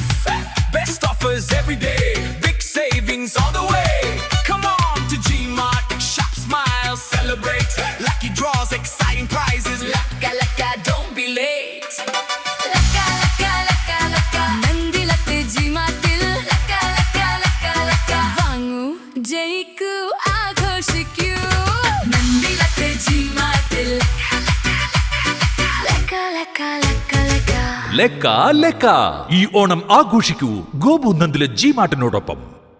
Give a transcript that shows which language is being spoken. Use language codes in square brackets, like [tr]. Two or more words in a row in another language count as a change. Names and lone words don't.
[en] Best offers every day, big savings all the way. Come on to G-Mart, shop, smile, celebrate. Lucky draws, exciting prizes. Laka laka, don't be late. Laka laka laka laka, [ml] നന്ദിലത്ത് G-Mart ൽ. Laka laka laka laka, വാങ്ങൂ ജയിക്കൂ ആഘോഷിക്കൂ. നന്ദിലത്ത് G-Mart ൽ. ലക്ക ലക്ക. ഈ ഓണം ആഘോഷിക്കൂ ഗോപു നന്ദിലെ G-Martനോടൊപ്പം.